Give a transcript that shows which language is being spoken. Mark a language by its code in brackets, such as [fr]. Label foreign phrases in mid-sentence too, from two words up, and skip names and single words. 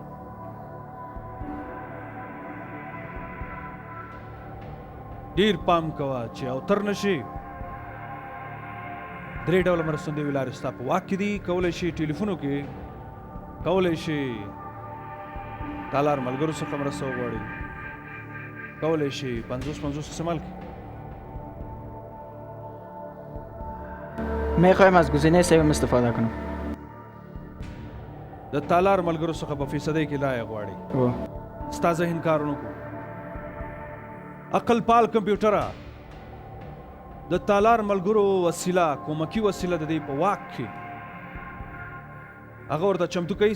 [ps] ډیر پام کوه چې اوتر نشي. درې ډوله مرستندویې لارې ستا په واک کې دي. کولی شي ټلیفونو کې، کولی شي تالار ملګرو څخه مرسته وغواړي، کولی شي 50-50 استعمال کړي. [fa] میخوایم از گزینه سوم استفاده کنم. [ps] د تالار ملګرو څخه په فیصدۍ کې لایې غواړي. او ستا ذهن کارونه کو. عقل پال کمپیوټره د تالار ملګرو وسیله، کومکی وسیله د دې په واک کې هغه ورته چمتو کوي.